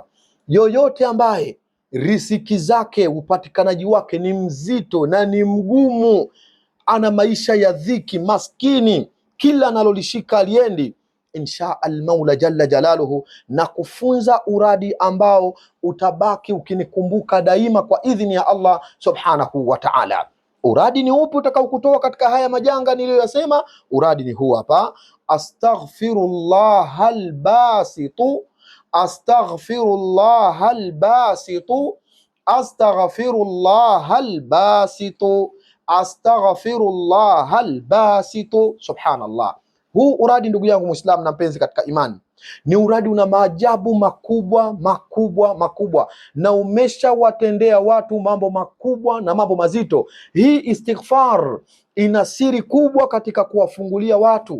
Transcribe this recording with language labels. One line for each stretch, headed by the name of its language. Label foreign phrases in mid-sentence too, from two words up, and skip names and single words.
Swahili: Yoyote ambaye riziki zake, upatikanaji wake ni mzito na ni mgumu, ana maisha ya dhiki, maskini, kila analolishika aliendi,
Arabic: إن شاء المولى جل جلاله
Swahili: na kufunza uradi ambao utabaki ukinikumbuka daima kwa idhini ya Allah
Arabic: سبحانه وتعالى.
Swahili: Uradi ni upi utakaokutoa katika haya majanga niliyoyasema? Uradi ni huu hapa:
Arabic: أستغفر الله الباسط أستغفر الله الباسط أستغفر الله الباسط أستغفر الله الباسط سبحان الله.
Swahili: Huu uradi ndugu yangu Muislamu na mpenzi katika imani, ni uradi una maajabu makubwa, na umeshawatendea watu mambo makubwa na mambo mazito. Hii istighfar ina siri kubwa katika kuwafungulia watu.